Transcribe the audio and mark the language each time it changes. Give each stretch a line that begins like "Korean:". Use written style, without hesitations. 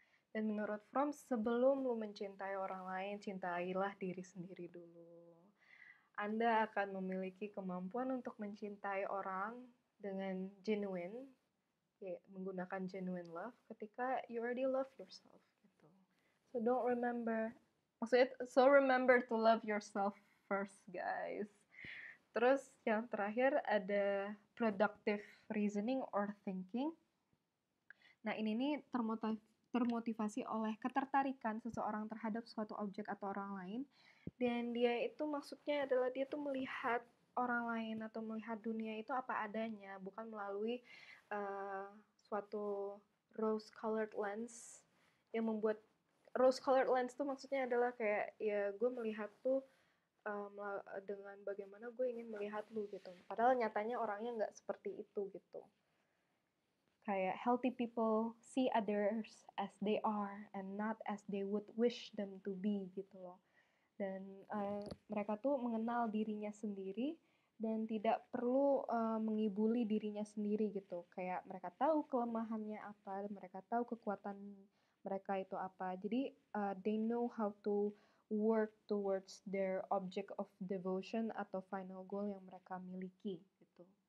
Indonesian: Dan menurut Fromm, sebelum lu mencintai orang lain, cintailah diri sendiri dulu. Anda akan memiliki kemampuan untuk mencintai orang dengan genuine, ya, menggunakan genuine love ketika
English: you already love yourself
Indonesian: gitu.
English: So remember to love yourself first, guys.
Indonesian: Terus yang terakhir ada
English: productive reasoning or thinking.
Indonesian: Nah, ini nih termotivasi oleh ketertarikan seseorang terhadap suatu objek atau orang lain, dan dia itu maksudnya adalah dia tuh melihat orang lain atau melihat dunia itu apa adanya, bukan melalui suatu rose colored lens yang membuat rose colored lens tuh maksudnya adalah kayak ya gue melihat tuh dengan bagaimana gue ingin melihat lu gitu, padahal nyatanya orangnya nggak seperti itu gitu. Kayak
English: healthy people see others as they are and not as they would wish them to be
Indonesian: gitu loh. Dan mereka tuh mengenal dirinya sendiri dan tidak perlu mengibuli dirinya sendiri gitu. Kayak mereka tahu kelemahannya apa, mereka tahu kekuatan mereka itu apa. Jadi
English: they know how to work towards their object of devotion atau final goal
Indonesian: yang mereka miliki gitu.